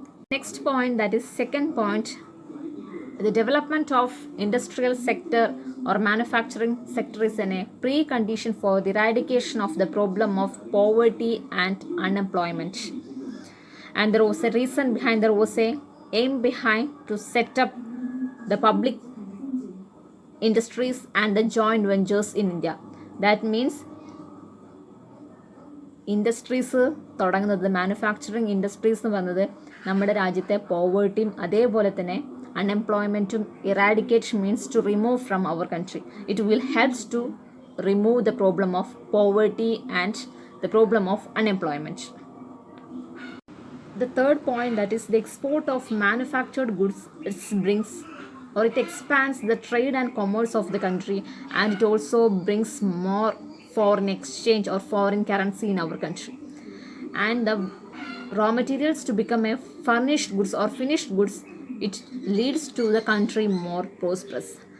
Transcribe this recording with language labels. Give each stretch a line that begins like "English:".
English: Next point, that is second point, the development of industrial sector or manufacturing sector is a precondition for the eradication of the problem of poverty and unemployment. And there was a reason behind, there was a aim behind to set up the public industries and the joint ventures in India. That means
Malayalam: industries തുടങ്ങുന്നത്, manufacturing industries എന്ന് പറയുന്നത് നമ്മുടെ രാജ്യത്തെ പോവേർട്ടിയും അതേപോലെ തന്നെ അൺഎംപ്ലോയ്മെൻറ്റും
English: Eradicate means to remove from our country. It will helps to remove the problem of poverty and the problem of unemployment. The third point, that is the export of manufactured goods, it expands the trade and commerce of the country, and it also brings more foreign exchange or foreign currency in our country, and the raw materials to become a furnished goods or finished goods, it leads to the country more prosperous.